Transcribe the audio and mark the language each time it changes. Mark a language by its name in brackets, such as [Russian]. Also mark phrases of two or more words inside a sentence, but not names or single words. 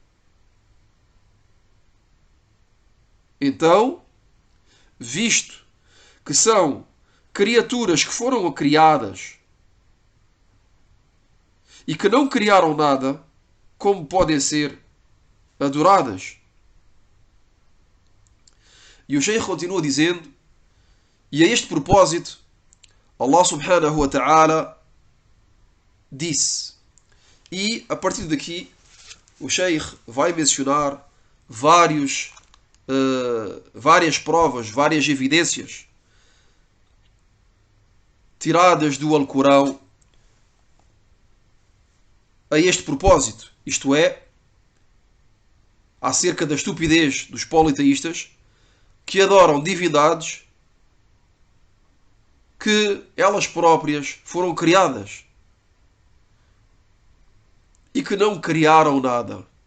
[Portuguese] Então, visto que são criaturas que foram criadas e que não criaram nada, como podem ser adoradas? E o Sheikh continua dizendo, e a este propósito, [Arabic] الله سبحانه وتعالى [Portuguese] disse, e a partir daqui o Sheikh vai mencionar várias provas, várias evidências tiradas do Alcorão a este propósito, isto é, acerca da estupidez dos politeístas que adoram divindades que elas próprias foram criadas e que não criaram nada.